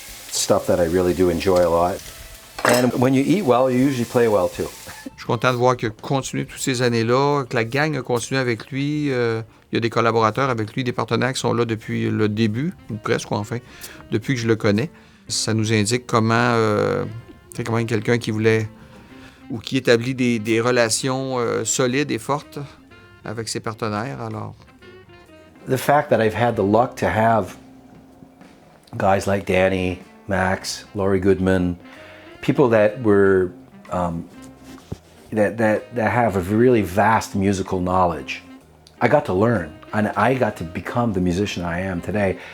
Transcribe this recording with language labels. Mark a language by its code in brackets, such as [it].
[en] Stuff that I really do enjoy a lot. And when you eat well, you usually play well too. [fr] Je suis content de voir qu'il a continué toutes ces années-là, que la gang a continué avec lui. Il y a des collaborateurs avec lui, des partenaires qui sont là depuis le début, ou presque enfin, depuis que je le connais. Ça nous indique comment quelqu'un qui voulait ou qui établit des relations solides et fortes avec ses partenaires. Alors, [en] The fact that I've had the luck to have guys like Danny, Max, Laurie Goodman, people that were that have a really vast musical knowledge. I got to learn, and I got to become the musician I am today.